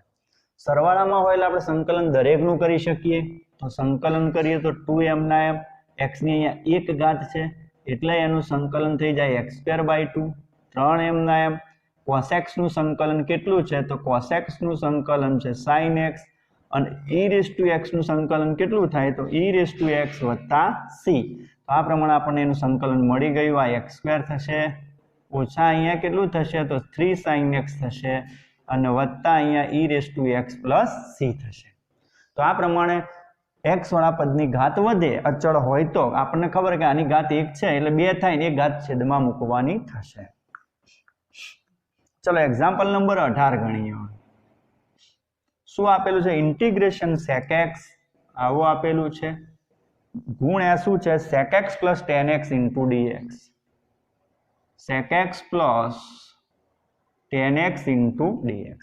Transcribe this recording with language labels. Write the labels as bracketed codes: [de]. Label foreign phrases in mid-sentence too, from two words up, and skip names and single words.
[gu] સરવાળામાં હોય એટલે આપણે સંકલન દરેકનું કરી શકીએ. તો સંકલન કરીએ તો 2m ના m. x ની અહીંયા 1 ઘાત છે એટલે એનું સંકલન થઈ જાય x²/2. 3m ના m cos x નું સંકલન કેટલું છે તો cos x નું સંકલન છે sin x અને [en] e raised to x [gu] નું સંકલન કેટલું થાય તો [en] e raised to x [gu] + c। તો આ પ્રમાણે આપણને એનું સંકલન મળી ગયું। આ x² થશે ઓછા અહીંયા કેટલું થશે તો 3 sin x થશે અને વત્તા અહીંયા [en] e raised to x [gu] + c થશે। તો આ પ્રમાણે x વાળા પદની ઘાત વધે અચળ હોય તો આપણને ખબર કે આની ઘાત 1 છે એટલે 2 થાય ને એક ઘાત છેદમાં મૂકવાની થશે। ચલો એક્ઝામ્પલ નંબર 18 ગણીએ। શું આપેલું છે ઇન્ટિગ્રેશન sec x આવું આપેલું છે ગુણ એ શું છે sec x + tan x * dx sec x + tan x * dx।